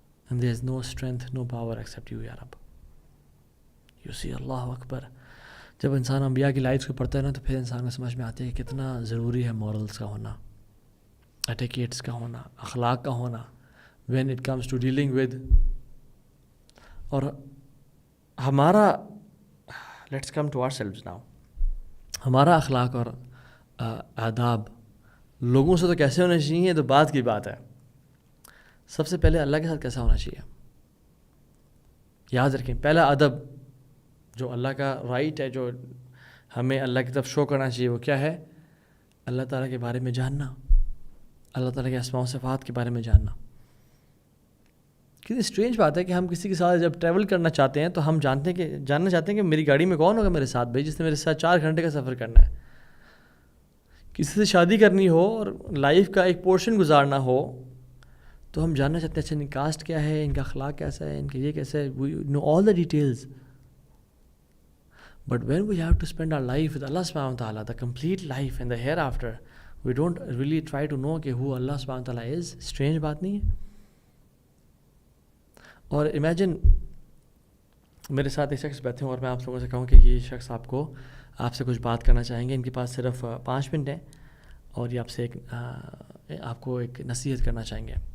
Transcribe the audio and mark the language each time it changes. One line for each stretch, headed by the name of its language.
English: And there is no strength, no power except you,
Arabic: یا رب.
English: You see,
Urdu: اللہ اکبر. جب انسان انبیاء کی لائف کو پڑھتا ہے نا تو پھر انسان کو سمجھ میں آتی ہے کہ کتنا ضروری ہے مورلز کا ہونا, ایٹیکیٹس کا ہونا, اخلاق کا ہونا,
English: when it comes to dealing with.
Urdu: اور ہمارا
English: let's come to ourselves now.
Urdu: ہمارا اخلاق اور آداب لوگوں سے تو کیسے ہونے چاہیے تو بات کی بات ہے. سب سے پہلے اللہ کے ساتھ کیسا ہونا چاہیے. یاد رکھیں, پہلا ادب جو اللہ کا رائٹ ہے, جو ہمیں اللہ کی طرف شو کرنا چاہیے, وہ کیا ہے؟ اللہ تعالیٰ کے بارے میں جاننا, اللہ تعالیٰ کے اسماء و صفات کے بارے میں جاننا. کتنی اسٹرینج بات ہے کہ ہم کسی کے ساتھ جب ٹریول کرنا چاہتے ہیں تو ہم جاننا چاہتے ہیں کہ میری گاڑی میں کون ہوگا میرے ساتھ, بھائی جس نے میرے ساتھ 4 گھنٹے کا سفر کرنا ہے. کسی سے شادی کرنی ہو اور لائف کا ایک پورشن گزارنا ہو تو ہم جاننا چاہتے ہیں اچھا ان کاسٹ کیا ہے, ان کا اخلاق کیسا ہے, ان کا یہ کیسا ہے,
English: We know all the details. But when we have to spend our life with Allah subhanahu wa ta'ala, the complete life and the hereafter, we don't really try to know
Urdu: کہ
English: who Allah subhanahu wa ta'ala is. Strange
Urdu: بات نہیں ہے. اور
English: imagine
Urdu: میرے ساتھ ایک شخص بیٹھے ہیں اور میں آپ لوگوں سے کہوں کہ یہ شخص آپ سے کچھ بات کرنا چاہیں گے. ان کے پاس صرف 5 منٹ ہیں اور یہ آپ کو ایک نصیحت کرنا چاہیں گے.